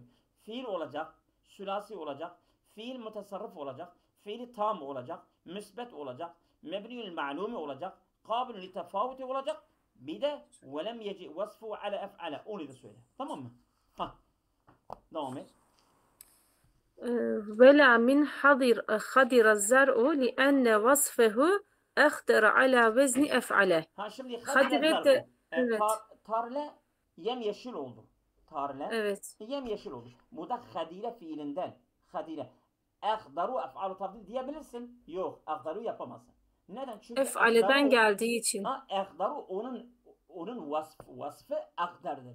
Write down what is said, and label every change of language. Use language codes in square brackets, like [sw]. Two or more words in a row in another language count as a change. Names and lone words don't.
[tr] Fiil olacak, sülasi olacak, fiil mutasarrif olacak, fiili tam olacak, müsbet olacak, [ar] مبني للمعلوم [tr] olacak, [ar] قابل للتفاوت [tr] olacak. Bir de [ar] ولم يجئ وصفه على أفعل. [tr] Onu da söyle. Tamam mı? Devam et. [ar] ولا من خضر الزرع لأن وصفه أخضر على وزن أفعله. [tr] Ha şimdi Hadire de evet. Tarle yemyeşil oldu. Tarle Evet. yemyeşil oldu. Bu da hadire fiilinden. Hadire. [ar] أخضر أفعل تفضيل [tr] diyebilirsin. Yok. Ehdaru yapamazsın. Neden? Çünkü Ef'aleden geldiği için. Ehdaru onun vasfı akdardır.